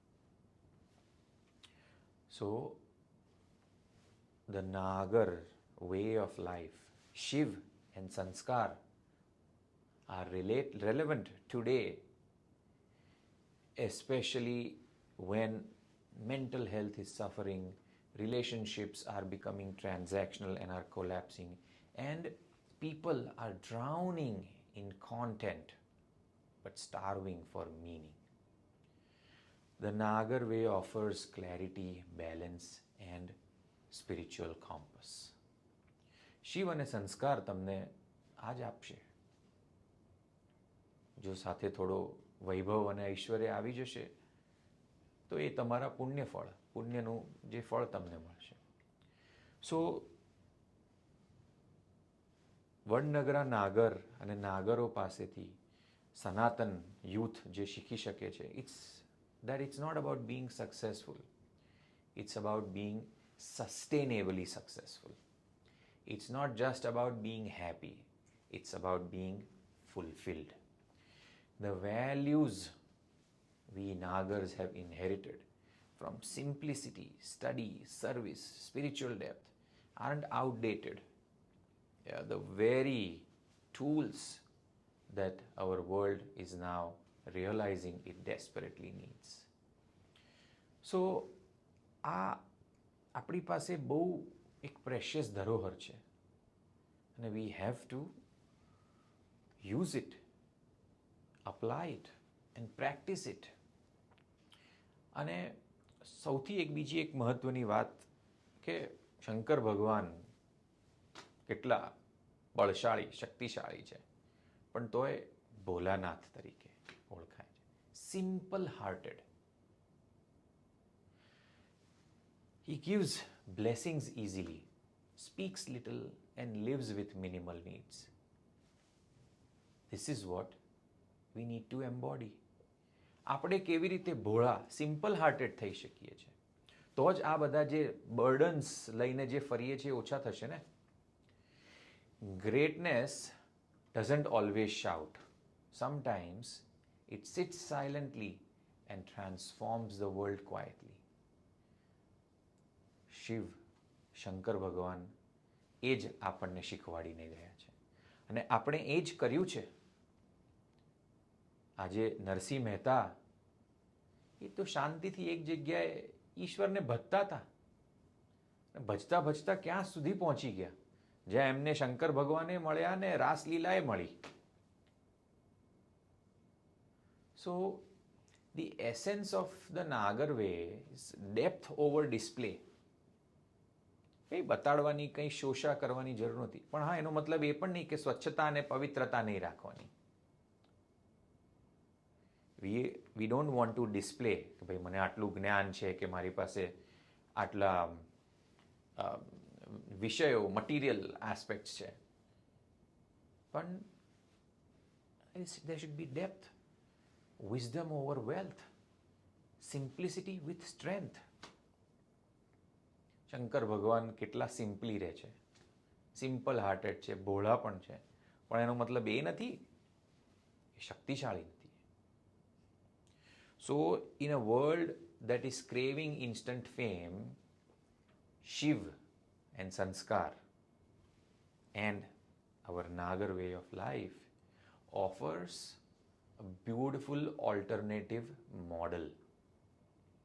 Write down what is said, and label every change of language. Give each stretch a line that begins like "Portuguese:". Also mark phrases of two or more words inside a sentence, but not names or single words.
English: So, the Nagar way of life, Shiv and Sanskar are relevant today, especially when mental health is suffering, relationships are becoming transactional and are collapsing, and people are drowning in content but starving for meaning. The Nagar way offers clarity, balance, and spiritual compass.
Gujarati: શિવ અને સંસ્કાર તમને આ જ આપશે. જો સાથે થોડો વૈભવ અને ઐશ્વર્ય આવી જશે તો એ તમારા પુણ્યનું જે ફળ તમને મળશે. સો વડનગરા નાગર અને નાગરો પાસેથી સનાતન યુથ જે શીખી શકે છે,
English: it's not about being successful. It's about being sustainably successful. It's not just about being happy. It's about being fulfilled. The values we Nagars have inherited from simplicity, study, service, spiritual depth aren't outdated. They are the very tools that our world is now realizing it desperately needs. So,
Gujarati: આપણી પાસે બહુ એક પ્રેશિયસ ધરોહર છે અને
English: we have to use it, apply it and practice it.
Gujarati: અને સૌથી બીજી એક મહત્વની વાત કે શંકર ભગવાન કેટલા બળશાળી, શક્તિશાળી છે, પણ તોય ભોલાનાથ તરીકે ઓળખાય છે.
English: simple hearted. He gives blessings easily, speaks little, and lives with minimal needs. This is what we need to embody.
Gujarati: આપણે કેવી રીતે ભોળા,
English: simple hearted
Gujarati: થઈ શકીએ છીએ, તો જ આ બધા જે બર્ડન્સ લઈને જે ફરીએ છીએ ઓછા થશે ને.
English: Greatness doesn't always shout. Sometimes it sits silently and transforms the world quietly.
Gujarati: શિવ, શંકર ભગવાન એ જ આપણને શીખવાડીને ગયા છે અને આપણે એ જ કર્યું છે. આજે નરસિંહ મહેતા એ તો શાંતિથી એક જગ્યાએ ઈશ્વરને ભજતા હતા. ભજતા ભજતા ક્યાં સુધી પહોંચી ગયા જ્યાં એમને શંકર ભગવાને મળ્યા ને રાસલીલાએ મળી.
English: સો the essence of the Nagar way is depth over display.
Gujarati: કંઈ બતાડવાની, કંઈ શોષા કરવાની જરૂર નથી, પણ હા, એનો મતલબ એ પણ નહીં કે સ્વચ્છતા અને પવિત્રતા નહીં રાખવાની.
English: we don't want to display
Gujarati: કે ભાઈ મને આટલું જ્ઞાન છે કે મારી પાસે આટલા વિષયો,
English: material aspects
Gujarati: છે, પણ
English: there should be depth, wisdom over wealth, simplicity with strength.
Gujarati: શંકર ભગવાન કેટલા સિમ્પલી રહે છે,
English: simple hearted
Gujarati: છે, ભોળા પણ છે, પણ એનો મતલબ એ નથી એ શક્તિશાળી નથી.
English: So, in a world that is craving instant fame, Shiv and Sanskar and our Nagar way of life offers a beautiful alternative model.